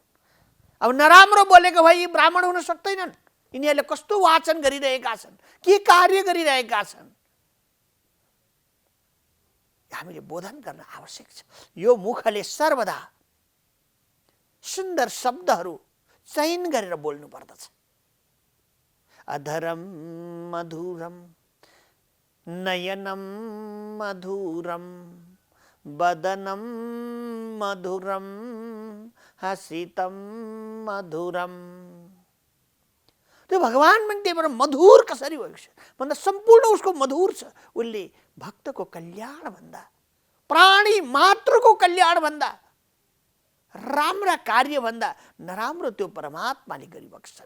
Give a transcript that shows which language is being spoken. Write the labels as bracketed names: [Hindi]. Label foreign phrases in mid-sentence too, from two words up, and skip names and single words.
[Nepali] अब नराम्रो बोलेको भए यी ब्राह्मण हुन सक्दैनन्। यिनीहरूले कस्तो वाचन गरिरहेका छन्, के कार्य गरिरहेका छन्, हामीले बोधन गर्न आवश्यक छ। यो मुखले सर्वदा सुन्दर शब्दहरू चयन गरेर बोल्नु पर्दछ। [Sanskrit] अधरम मधुरम नयनम मधुरम वदनम मधुरम हसितम मधुरम। [Nepali] त्यो भगवान पनि त्यहीबाट मधुर कसरी भएको छ भन्दा सम्पूर्ण उसको मधुर छ। उसले भक्तको कल्याण भन्दा, प्राणी मात्रको कल्याण भन्दा, राम्रा कार्य भन्दा नराम्रो त्यो परमात्माले गरिबक्छन्।